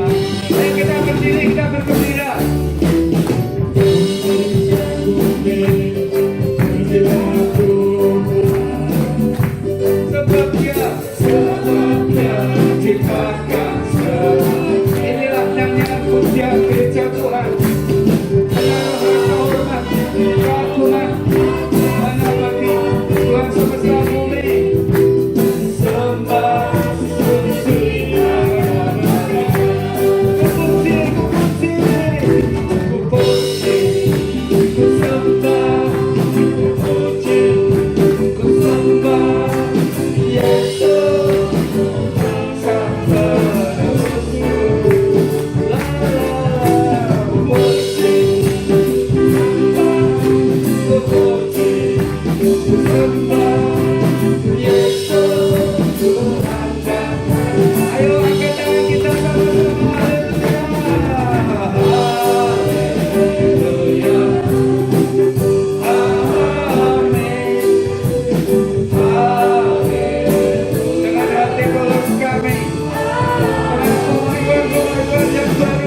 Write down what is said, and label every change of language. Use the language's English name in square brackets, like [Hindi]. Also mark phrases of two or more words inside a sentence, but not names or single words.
[Indonesian] Ayo kita berdiri, kita bergembira. Sebab Dia ciptakan semua. Inilah nyanyian pujian gereja Tuhan. Menaruh rasa hormat, keagungan, hanya bagi Tuhan semesta bumi. Sembah sujud hadapannya. Ku puji, ku sembah, ku puji, ku sembah Yesus sang penebusku. La la la, ku puji, ku puji, ku sembah Yesus Tuhan dan ayo angkat tangan kita sama-sama. Haleluya, amin, haleluya. Dengan hati tulus kami mengakukan kehidupan yang baru.